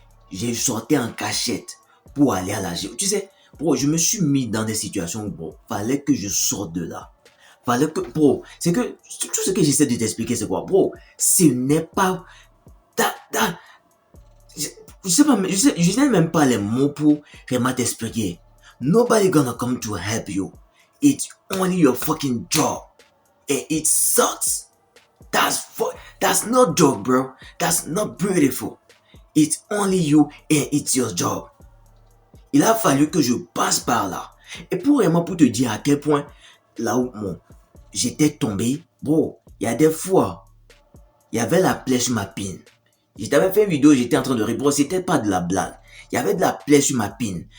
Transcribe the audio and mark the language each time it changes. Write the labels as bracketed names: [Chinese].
[French] J'ai sorti en cachette pour aller à la gym. Tu sais, bro, je me suis mis dans des situations où, bro, fallait que je sorte de là. Fallait que, bro, c'est que, tout ce que j'essaie de t'expliquer, c'est quoi, bro, ce n'est pas, da, da, je, je sais pas, je n'ai même pas les mots pour vraiment t'expliquer. [English] Nobody gonna come to help you. It's only your fucking job. And it sucks. That's not job, bro. That's not beautiful. It's only you and it's your job. [French] Il a fallu que je passe par là. Et pour vraiment pour te dire à quel point, là où j'étais tombé, bro, il y a des fois, il y avait la plaie sur ma pine. Je t'avais fait une vidéo, j'étais en train de rire, bro, c'était pas de la blague. Il y avait de la plaie sur ma pine.